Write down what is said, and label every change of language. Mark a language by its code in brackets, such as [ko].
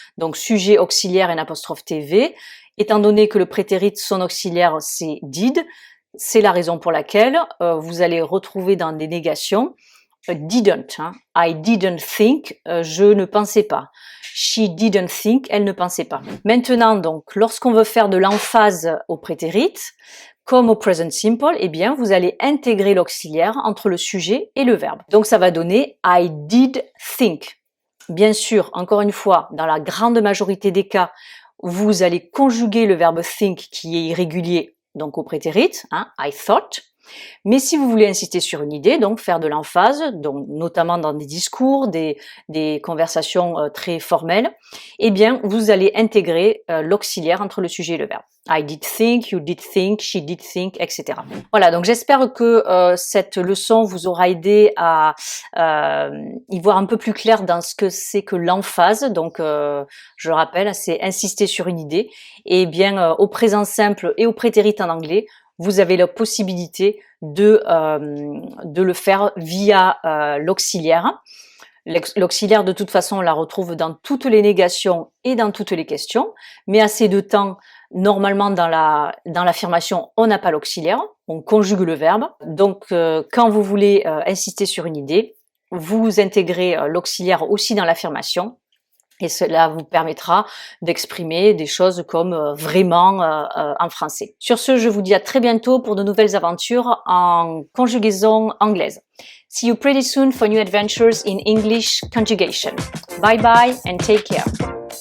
[fr] Donc sujet, auxiliaire et apostrophe TV. Étant donné que le prétérit, son auxiliaire, c'est did, c'est la raison pour laquelle vous allez retrouver dans des négations didn't. Hein. [en] I didn't think, [fr] je ne pensais pas. [en] She didn't think, [fr] elle ne pensait pas. Maintenant, donc, lorsqu'on veut faire de l'emphase au prétérit, comme au present simple, eh bien, vous allez intégrer l'auxiliaire entre le sujet et le verbe. Donc, ça va donner [en] I did think. [fr] Bien sûr, encore une fois, dans la grande majorité des cas, vous allez conjuguer le verbe think qui est irrégulier, donc au prétérit, hein, [en] I thought. [fr] Mais si vous voulez insister sur une idée, donc faire de l'emphase, donc notamment dans des discours, des conversations très formelles, eh bien vous allez intégrer l'auxiliaire entre le sujet et le verbe. [en] I did think, you did think, she did think, etc. [fr] Voilà, donc j'espère que cette leçon vous aura aidé à y voir un peu plus clair dans ce que c'est que l'emphase. Donc je rappelle, c'est insister sur une idée. Et bien au présent simple et au prétérit en anglais, vous avez la possibilité de le faire via l'auxiliaire. L'auxiliaire, de toute façon, on la retrouve dans toutes les négations et dans toutes les questions. Mais à ces deux temps, normalement, dans l'affirmation, on n'a pas l'auxiliaire, on conjugue le verbe. Donc, quand vous voulez insister sur une idée, vous intégrez l'auxiliaire aussi dans l'affirmation. Et cela vous permettra d'exprimer des choses comme vraiment en français. Sur ce, je vous dis à très bientôt pour de nouvelles aventures en conjugaison anglaise. [en] See you pretty soon for new adventures in English conjugation. Bye bye and take care.